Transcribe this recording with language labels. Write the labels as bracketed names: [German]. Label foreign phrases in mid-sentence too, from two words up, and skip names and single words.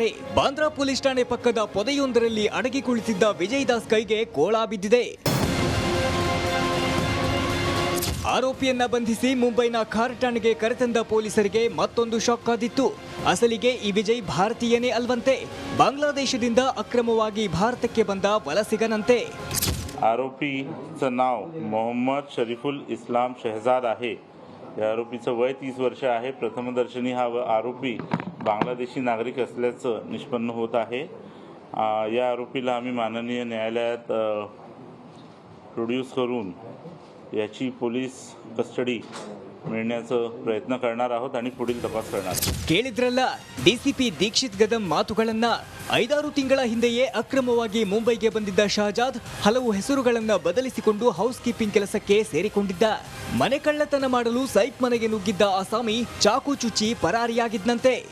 [Kannada] ಬಾಂದ್ರಾ ಪೊಲೀಸ್ ಠಾಣೆ ಪಕ್ಕದ ಪೊದೆಯೊಂದರಲ್ಲಿ ಅಡಗಿ ಕುಳಿತಿದ್ದ ವಿಜಯ್ ದಾಸ್ ಕೈಗೆ ಕೋಳ ಬಿದ್ದಿದೆ. ಆರೋಪಿಯನ್ನ ಬಂಧಿಸಿ ಮುಂಬೈನ ಖಾರ್ ಠಾಣೆಗೆ ಕರೆತಂದ ಪೊಲೀಸರಿಗೆ ಮತ್ತೊಂದು ಶಾಕ್ ಆದಿತ್ತು. ಅಸಲಿಗೆ ಈ ವಿಜಯ್ ಭಾರತೀಯನೇ ಅಲ್ವಂತೆ. ಬಾಂಗ್ಲಾದೇಶದಿಂದ ಅಕ್ರಮವಾಗಿ ಭಾರತಕ್ಕೆ ಬಂದ ವಲಸಿಗನಂತೆ. [Marathi] आरोपीचं नाव मोहम्मद शरीफुल इस्लाम शहजाद आहे. या आरोपीचं वय 30 वर्ष आहे. प्रथमदर्शनी हा आरोपी बांगलादेशी नागरिक असल्याचं निष्पन्न होत आहे. या आरोपीला आम्ही माननीय न्यायालयात प्रोड्यूस करून याची पोलीस कस्टडी मिळण्याचा प्रयत्न करणार आहोत आणि पुढील तपास करणार. [Kannada] ಕೇಳಿದ್ರಲ್ಲ ಡಿಸಿಪಿ ದೀಕ್ಷಿತ್ ಗದಂ ಮಾತುಗಳನ್ನ. 5-6 ತಿಂಗಳ ಹಿಂದೆಯೇ ಅಕ್ರಮವಾಗಿ ಮುಂಬೈಗೆ ಬಂದಿದ್ದ ಶಹಜಾದ್ ಹಲವು ಹೆಸರುಗಳನ್ನ ಬದಲಿಸಿಕೊಂಡು ಹೌಸ್ ಕೀಪಿಂಗ್ ಕೆಲಸಕ್ಕೆ ಸೇರಿಕೊಂಡಿದ್ದ. ಮನೆ ಕಳ್ಳತನ ಮಾಡಲು ಸೈಫ್ ಮನೆಗೆ ನುಗ್ಗಿದ್ದ ಆಸಾಮಿ ಚಾಕು ಚುಚ್ಚಿ ಪರಾರಿಯಾಗಿದ್ದಂತೆ.